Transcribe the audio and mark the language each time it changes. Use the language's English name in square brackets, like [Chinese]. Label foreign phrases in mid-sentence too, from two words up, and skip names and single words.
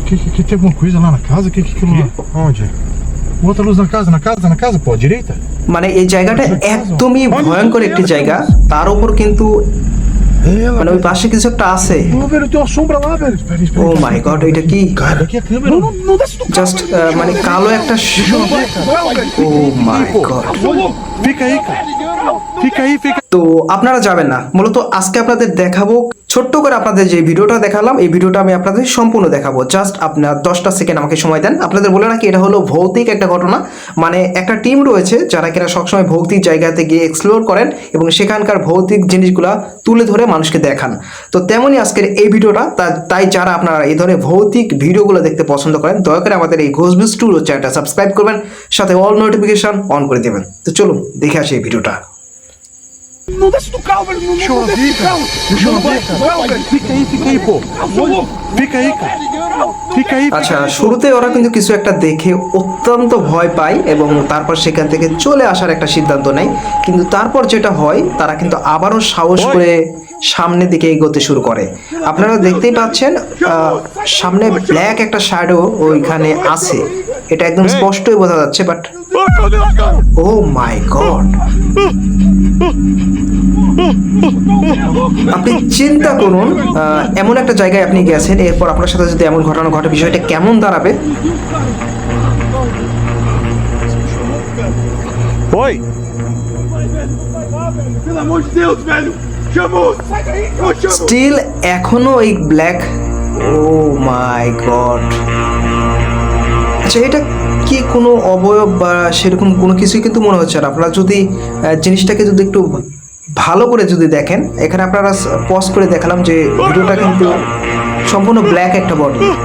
[Portuguese] Que tem alguma coisa lá na casa? Que aquilo lá? Onde? Outra luz na casa, pô, à direita? [Bangla] মানে এই জায়গাটা একদমই ভয়ঙ্কর একটি জায়গা, তার উপর কিন্তু মানে ওই পাশে কিছু একটা আছে। [Portuguese] Ô, velho, tem uma sombra lá, velho. Espera, [English] Oh my God, [Bangla] এটা কি? [Portuguese] Cara, aqui a câmera. Não desce do carro. [Bangla] জাস্ট মানে কালো একটা [English] Oh my God. [Portuguese] Fica aí, cara. Fica aí. [Bangla] তো আপনারা যাবেন না, মূলত আজকে আপনাদের দেখাবো ছোট্ট করে আপনাদের যে ভিডিওটা দেখালাম, এই ভিডিওটা আমি আপনাদের সম্পূর্ণ দেখাবো। জাস্ট আপনার 10টা সেকেন্ড আমাকে সময় দেন। আপনাদের বলে রাখি, এটা হলো ভৌতিক একটা ঘটনা। মানে একটা টিম রয়েছে যারা কিনা সবসময় ভৌতিক জায়গাতে গিয়ে এক্সপ্লোর করেন এবং সেখানকার ভৌতিক জিনিসগুলা তুলে ধরে মানুষকে দেখান। তো তেমনই আজকের এই ভিডিওটা, তাই যারা আপনারা এই ধরনের ভৌতিক ভিডিওগুলো দেখতে পছন্দ করেন, দয়া করে আমাদের এই ঘোষবিজ স্টুডিও চ্যানেলটা সাবস্ক্রাইব করবেন, সাথে [English] all notification on [Bangla] করে দেবেন। তো চলুন দেখে আসি এই ভিডিওটা। [Portuguese] Não desce do carro, velho. Deixa eu ver, cara. Deixa eu ver, cara. Fica aí, pô. Fica aí, cara. Fica aí. [Bangla] আচ্ছা, শুরুতে ওরা কিন্তু কিছু একটা দেখে অত্যন্ত ভয় পায় এবং তারপর সেখান থেকে চলে আসার একটা সিদ্ধান্ত নেয়। কিন্তু তারপর যেটা হয়, তারা কিন্তু আবারও সাহস করে সামনের দিকে এগোতে শুরু করে। আপনারা দেখতেই পাচ্ছেন সামনে ব্ল্যাক একটা শ্যাডো ওইখানে আছে, এটা একদম স্পষ্টই বোঝা যাচ্ছে। [English] but oh my God, [Bangla] আপনি চিন্তা করুন, এমন একটা জায়গায় আপনি গেছেন, এরপর আপনার সাথে যদি এমন ঘটনা ঘটে, বিষয়টা কেমন দাঁড়াবে? [Portuguese] Oi! Pelo amor de Deus, velho! Chamou! Sai daí! [Bangla] স্টিল এখনো এই ব্ল্যাক, [English] Oh my God. [Bangla] আচ্ছা, এটা কি কোনো অবয়ব বা সেরকম কোনো কিছুই কিন্তু মনে হচ্ছে না। আপনারা যদি জিনিসটাকে যদি একটু ভালো করে যদি দেখেন, এখানে আপনারা পজ করে দেখালাম যে ভিডিওটা কিন্তু সম্পূর্ণ ব্ল্যাক একটা বডি।